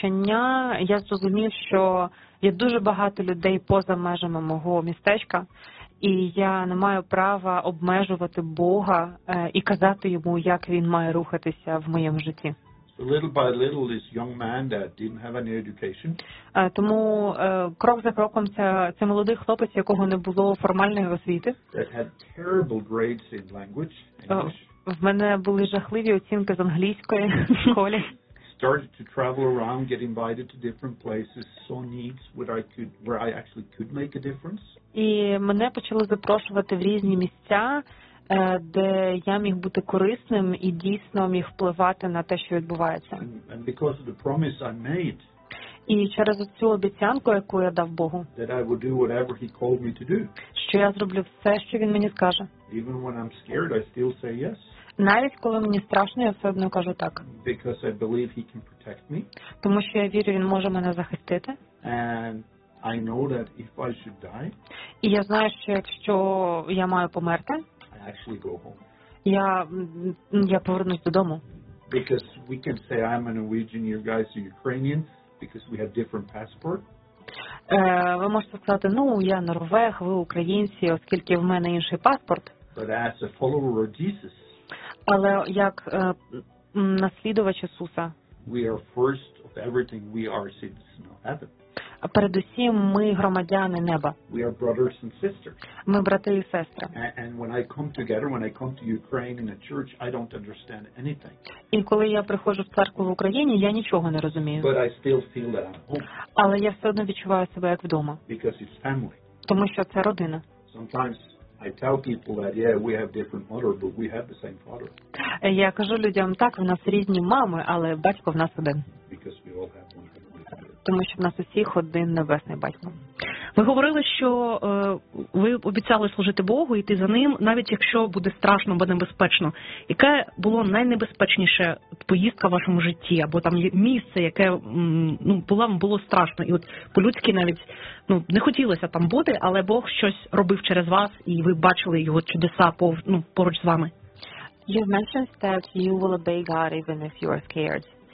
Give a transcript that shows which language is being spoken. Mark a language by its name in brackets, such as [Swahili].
[Ukrainian] навчання, я зрозумів, що є дуже багато людей поза межами мого містечка, і я не маю права обмежувати Бога і казати йому, як він має рухатися в моєму житті. [English] So little by little, this young man that didn't have any education. [Ukrainian] Тому крок за кроком це молодий хлопець, якого не було формальної освіти. [English] That had terrible grades in language. [Ukrainian] В мене були жахливі оцінки з англійської в школі. [English] Started to travel around, get invited to different places, saw needs where I actually could make a difference. [Ukrainian] І мене почали запрошувати в різні місця, де я міг бути корисним і дійсно міг впливати на те, що відбувається. [English] And because of the promise I made, [Ukrainian] і через цю обіцянку, яку я дав Богу, [English] that I would do whatever he called me to do, [Ukrainian] що я зроблю все, що він мені скаже. [English] Even when I'm scared, I still say yes. [Ukrainian] Навіть коли мені страшно, я все одно кажу так. [English] Because I believe he can protect me. [Ukrainian] Тому що я вірю, він може мене захистити. [English] And I know that if I should die, [Ukrainian] і я знаю, що якщо я маю померти, [English] actually go home. [Ukrainian] Я повернусь додому. [English] Because we can say I'm a Norwegian, you guys are Ukrainian, because we have different passport. [Ukrainian] Ви можете сказати, ну, я норвег, ви українці, оскільки в мене інший паспорт. [English] But as a follower of Jesus, [Ukrainian] але як наслідувач Ісуса, [English] we are first of everything, we are citizens of heaven. [Ukrainian] Передусім, ми громадяни неба. [English] We are brothers and sisters. [Ukrainian] Ми брати і сестри. [English] And when I come together, when I come to Ukraine in a church, I don't understand anything. [Ukrainian] І коли я приходжу в церкву в Україні, я нічого не розумію. [English] But I still feel that I'm home. [Ukrainian] Але я все одно відчуваю себе як вдома. [English] Because it's family. [Ukrainian] Тому що це родина. [English] Sometimes I tell people that, yeah, we have different mother, but we have the same father. [Ukrainian] Я кажу людям, так, в нас різні мами, але батько в нас один. [English] Because we all have one. [Ukrainian] Тому що в нас усіх один небесний батько. Ви говорили, що ви обіцяли служити Богу, йти за ним, навіть якщо буде страшно або небезпечно. Яке було найнебезпечніше поїздка в вашому житті, або там місце, яке було страшно, і от по-людськи навіть не хотілося там бути, але Бог щось робив через вас, і ви бачили його чудеса поруч з вами. [English] You've mentioned that you will obey God even if you are scared.